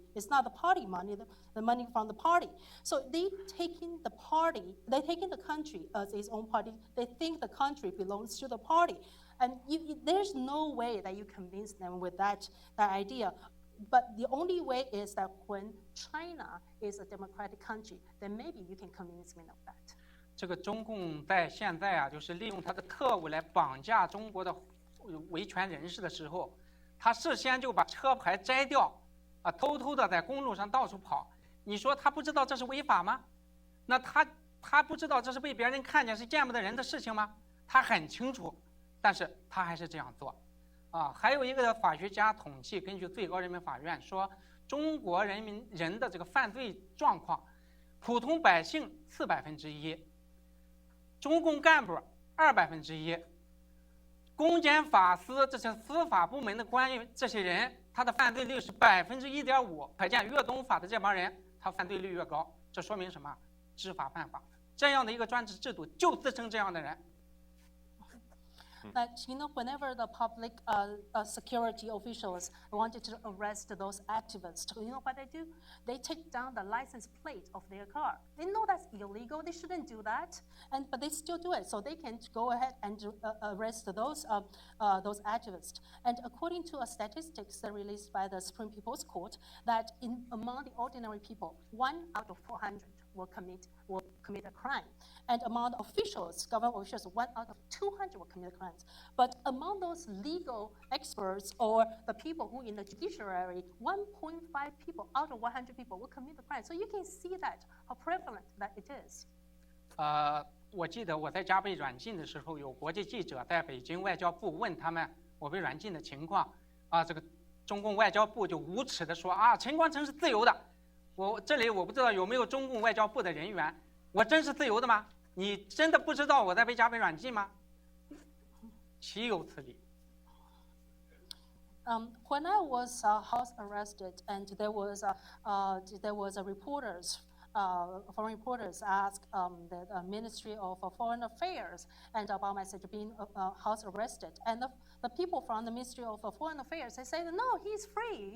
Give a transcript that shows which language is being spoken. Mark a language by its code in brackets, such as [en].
[en] It's not the party money, the money from the party. So they taking the country as its own party. They think the country belongs to the party. And there's no way that you convince them with that idea. But the only way is that when China is a democratic country, then maybe you can convince me of that. [zh] 这个中共在现在就是利用他的特务来绑架中国的维权人士的时候，他事先就把车牌摘掉，偷偷的在公路上到处跑。你说他不知道这是违法吗？那他不知道这是被别人看见是见不得人的事情吗？他很清楚，但是他还是这样做。还有一个法学家统计，根据最高人民法院说，中国人的这个犯罪状况，普通百姓1/4，中共干部1/1，公检法司这些司法部门的官员，这些人他的犯罪率是1.5%，可见越懂法的这帮人，他犯罪率越高。这说明什么？知法犯法。这样的一个专制制度就滋生这样的人。 [en] That whenever the public security officials wanted to arrest those activists, you know what they do? They take down the license plate of their car. They know that's illegal. They shouldn't do that, but they still do it. So they can go ahead and arrest those activists. And according to statistics released by the Supreme People's Court, that among the ordinary people, 1 out of 400 will commit a crime. And among the officials, government officials, 1 out of 200 will commit crimes. But among those legal experts or the people who in the judiciary, 1.5 people out of 100 people will commit the crime. So you can see that, how prevalent that it is. [zh] 我记得我在家被软禁的时候，有国际记者在北京外交部问他们我被软禁的情况，这个中共外交部就无耻地说啊，陈光诚是自由的。这里我不知道有没有中共外交部的人员，我真是自由的吗？你真的不知道我在被加倍软禁吗？岂有此理！ [en] When I was house arrested, and there was a reporters, foreign reporters asked the Ministry of Foreign Affairs and about my being house arrested, and the people from the Ministry of Foreign Affairs, they said, no, he's free.